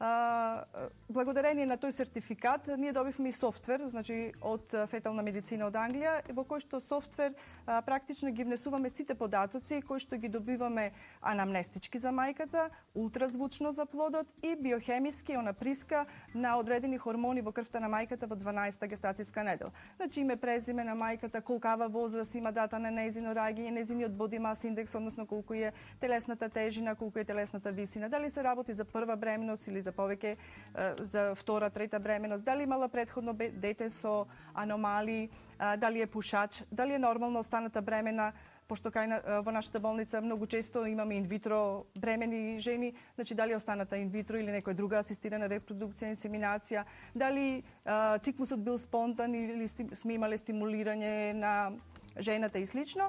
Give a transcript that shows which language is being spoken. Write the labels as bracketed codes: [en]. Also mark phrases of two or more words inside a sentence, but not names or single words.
[mk] благодарение на тој сертификат ние добивме и софтвер, значи од фетална медицина од Англија, во кој што софтвер практично ги внесуваме сите податоци кои што ги добиваме анамнестички за мајката, ултразвучно за плодот и биохемиски она приска на одредени хормони во крвта на мајката во 12-та гестацијска недела. Значи име, презиме на мајката, колкава возраст има, дата на нејзино раѓање, нејзиниот [en] body mass index, [mk] односно колку е телесната тежина, колку е телесната висина, дали се работи за прва бременост или за повеќе за втора, трета бременост, дали имала претходно дете со аномалии, дали е пушач, дали е нормално останата бремена, пошто во нашата болница многу често имаме инвитро бремени жени, значи дали останата инвитро или некоја друга асистирана репродукција, инсеминација, дали циклусот бил спонтан или сме имале стимулирање на жената и слично.